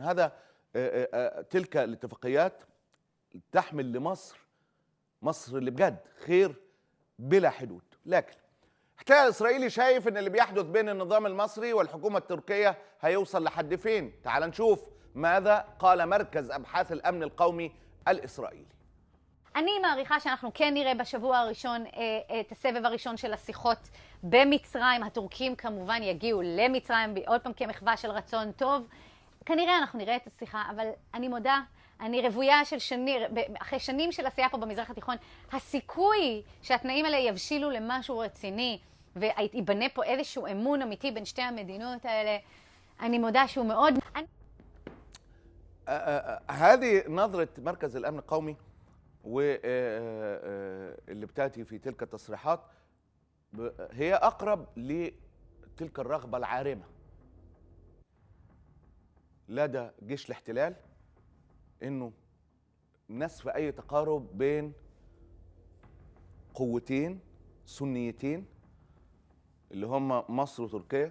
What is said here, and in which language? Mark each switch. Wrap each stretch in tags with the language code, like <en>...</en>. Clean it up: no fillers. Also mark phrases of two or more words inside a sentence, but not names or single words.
<ar>هذا تلك الاتفاقيات تحمل لمصر، مصر اللي بجد خير بلا حدود. لكن الاحتلال الاسرائيلي شايف ان اللي بيحدث بين النظام المصري والحكومه التركيه هيوصل لحد فين؟ تعال نشوف ماذا قال مركز ابحاث الامن القومي الاسرائيلی.</ar> <he>אני מעריכה שאנחנו כן נראה בשבוע הראשון את הסבב הראשון של השיחות במצרים. הטורקים כמובן יגיעו למצרים עוד פעם כמחווה של רצון טוב. כנראה אנחנו נראה את השיחה, אבל אני מודה, אני רוויה של אחרי שנים של עשייה פה במזרח התיכון, הסיכוי שהתנאים האלה יבשילו למשהו רציני ויבנה פה איזשהו אמון אמיתי בין שתי המדינות האלה, אני מודה שהוא מאוד...</he> <ar>هذه نظرة مركز الأمن القومي واللي بتاتي في تلك التصريحات هي أقرب لتلك الرغبة العارمة لدى جيش الاحتلال، إنه نسف أي تقارب بين قوتين سنيتين اللي هم مصر وتركيا.</ar>